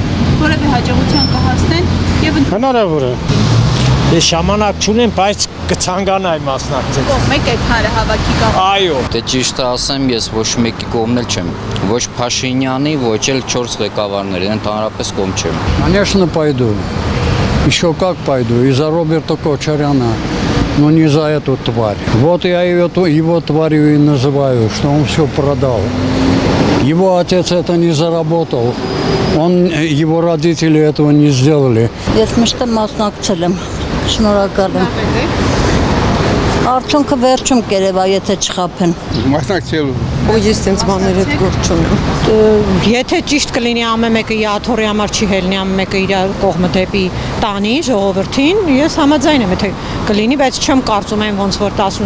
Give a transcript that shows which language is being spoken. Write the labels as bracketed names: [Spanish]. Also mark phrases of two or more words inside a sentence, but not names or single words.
[Armenian] Որևէ հաջողության կհասնեն եւ Հնարավոր է։ Ես ժամանակ չունեմ, բայց կցանկանայի մասնակցել։ Կողմեք այդ հանրահավաքի կողմ։ Այո։ Դե ճիշտ ասեմ, ես ոչ մեկի կողմն էլ չեմ։ Ոչ Փաշինյանի, ոչ էլ 4 ղեկավարների, ընդհանրապես կողմ չեմ։ [Russian] Конечно, пойду. Еще как пойду. И за Роберта Кочаряна. Но не за эту тварь. Вот я его тварью и называю, что он все продал. Его отец это не заработал. Его родители этого не сделали. [Armenian] Ես միշտ մասնակցել եմ, շնորհակալ եմ։ Արդյունքը վերջում կերևա, եթե չխափեն։ Մասնակցելու։ Ես տենց բաներ հետ գործ չունեմ։ Եթե ճիշտ կլինի ամեն մեկը յաթորի համար չի հելնի, ամեն մեկը իր կողմը դեպի տանի ժողովրդին, ես համաձայն եմ, եթե կլինի, բայց չեմ կարծում եմ ոնց որ 18